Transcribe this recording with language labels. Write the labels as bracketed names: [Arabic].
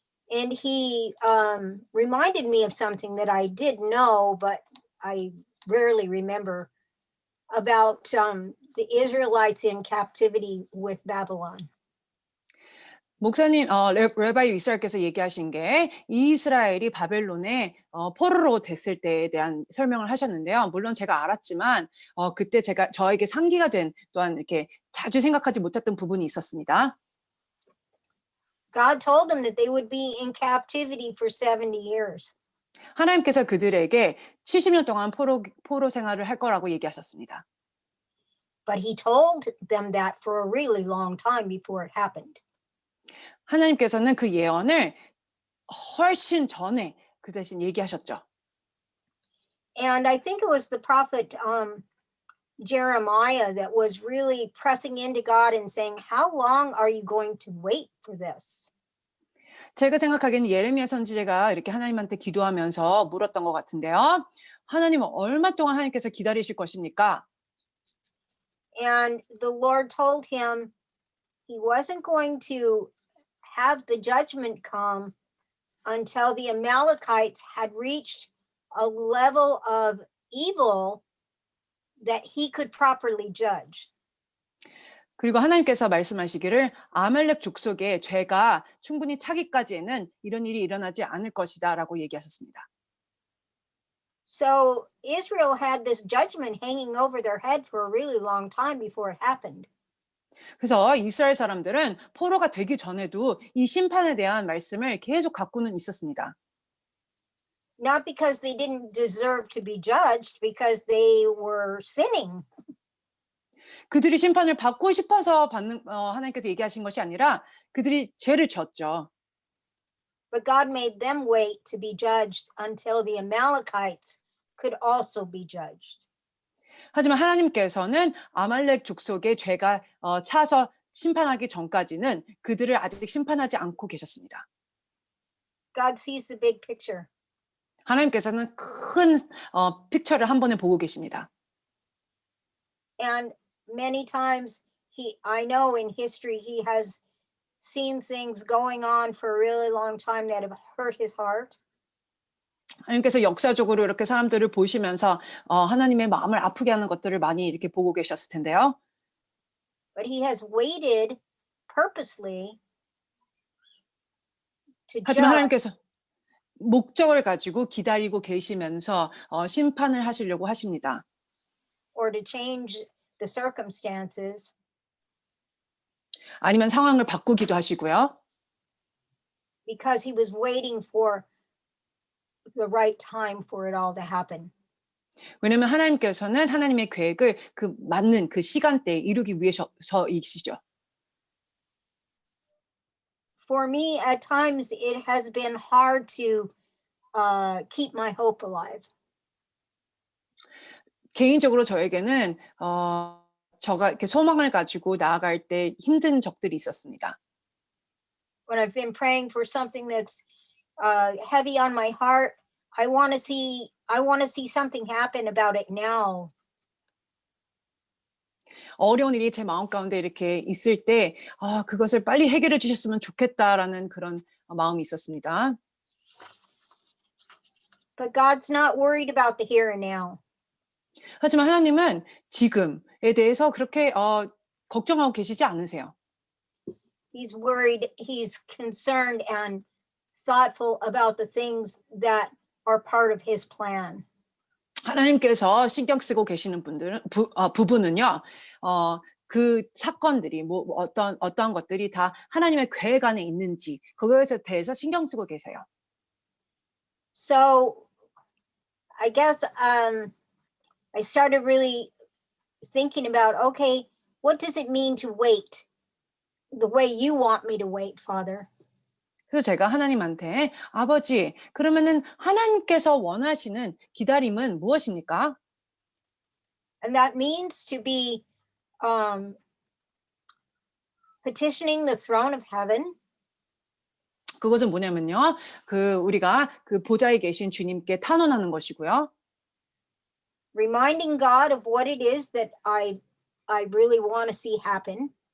[English] And he reminded me of something that I did know, but I rarely remember, about the Israelites in captivity with Babylon. [Korean] 목사님, 레바이 이스라엘께서 얘기하신 게 이스라엘이 바벨론에 포로로 됐을 때에 대한 설명을 하셨는데요. 물론 제가 알았지만 그때 저에게 상기가 된 또한 이렇게 자주 생각하지 못했던 부분이 있었습니다. [English] God told them that they would be in captivity for 70 years. [Korean] 하나님께서 그들에게 70년 동안 포로 생활을 할 거라고 얘기하셨습니다. [English] But he told them that for a really long time before it happened. [Korean] 하나님께서는 그 예언을 훨씬 전에 그 대신 얘기하셨죠. [English] And I think it was the prophet Jeremiah that was really pressing into God and saying, how long are you going to wait for this? [Korean] 제가 생각하기에는 예레미야 선지자가 이렇게 하나님한테 기도하면서 물었던 것 같은데요. 하나님은 얼마 동안 하나님께서 기다리실 것입니까? [English] And the Lord told him he wasn't going to have the judgment come until the Amalekites had reached a level of evil that he could properly judge. [Korean] 그리고 하나님께서 말씀하시기를 아말렉 족속의 죄가 충분히 차기까지에는 이런 일이 일어나지 않을 것이다라고 얘기하셨습니다. [English] So Israel had this judgment hanging over their head for a really long time before it happened. [Korean] 그래서 이스라엘 사람들은 포로가 되기 전에도 이 심판에 대한 말씀을 계속 갖고는 있었습니다. [English] Not because they didn't deserve to be judged, because they were sinning. [Korean] 그들이 심판을 받고 싶어서 하나님께서 얘기하신 것이 아니라 그들이 죄를 졌죠. [English] But God made them wait to be judged until the Amalekites could also be judged. [Korean] 하지만 하나님께서는 아말렉 족속의 죄가 차서 심판하기 전까지는 그들을 아직 심판하지 않고 계셨습니다. [English] God sees the big picture. [Korean] 하나님께서는 큰 픽처를 한 번에 보고 계십니다. [English] And many times I know in history he has seen things going on for a really long time that have hurt his heart. [Korean] 하나님께서 역사적으로 이렇게 사람들을 보시면서 하나님의 마음을 아프게 하는 것들을 많이 이렇게 보고 계셨을 텐데요. [English] But he has waited purposely to [Korean] 하지만 [English] judge [Korean] 하나님께서 목적을 가지고 기다리고 계시면서 심판을 하시려고 하십니다. [English] or to change the circumstances. [Korean] 아니면 상황을 바꾸기도 하시고요. [English] Because he was waiting for the right time for it all to happen. [Korean] 왜냐하면 하나님께서는 하나님의 계획을 그 맞는 그 시간대에 이루기 위해서이시죠. [English] For me, at times it has been hard to keep my hope alive. [Korean] 개인적으로 저에게는 저가 이렇게 소망을 가지고 나아갈 때 힘든 적들이 있었습니다. [English] When I've been praying for something that's heavy on my heart, I want to see something happen about it now. [Korean] 어려운 일이 제 마음 가운데 이렇게 있을 때 그것을 빨리 해결해 주셨으면 좋겠다라는 그런 마음이 있었습니다. [English] But God's not worried about the here and now. [Korean] 하지만 하나님은 지금에 대해서 그렇게 걱정하고 계시지 않으세요. [English] He's worried, he's concerned and thoughtful about the things that are part of his plan. [Korean] 하나님께서 신경 쓰고 계시는 부분은요. 그 사건들이 어떠한 것들이 다 하나님의 계획 안에 있는지 그거에 대해서 신경 쓰고 계세요. [English] So I guess I started really thinking about, okay, what does it mean to wait the way you want me to wait, Father? [Korean] 그래서 제가 하나님한테 아버지, 그러면은 하나님께서 원하시는 기다림은 무엇입니까? [English] And that means to be um, petitioning the throne of heaven, [Korean] 그것은 뭐냐면요. 우리가 그 보좌에 계신 주님께 탄원하는 것이고요. [English] reminding God of what it is that I really want to see happen.